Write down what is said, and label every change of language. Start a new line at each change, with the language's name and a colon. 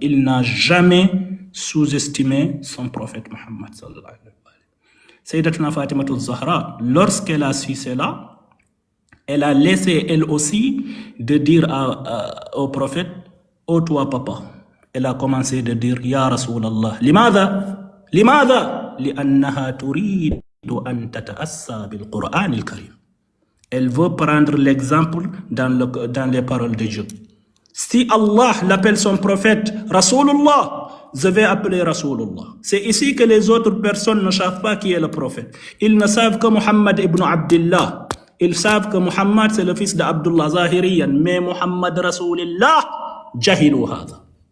French: Il n'a jamais sous-estimé son prophète Muhammad sallallahu alayhi wa sallam. Sayyidatuna Fatima al-Zahra, lorsqu'elle a su cela, elle a laissé elle aussi de dire au prophète, oh toi papa. Elle a commencé de dire,
Arabic: Ya Rasulallah, Limada? لأنها تريد أن تتأسى بالقرآن الكريم.
French: Elle veut prendre l'exemple dans les paroles de Dieu. Si Allah l'appelle son prophète Rasulullah, je vais appeler Rasulullah. C'est ici que les autres personnes ne savent pas qui est le prophète. Ils ne savent que Muhammad ibn Abdullah. Ils savent que Muhammad c'est le fils d'Abdullah Zahiriyan. Mais Muhammad Rasulullah,
Arabic: jahilu hada.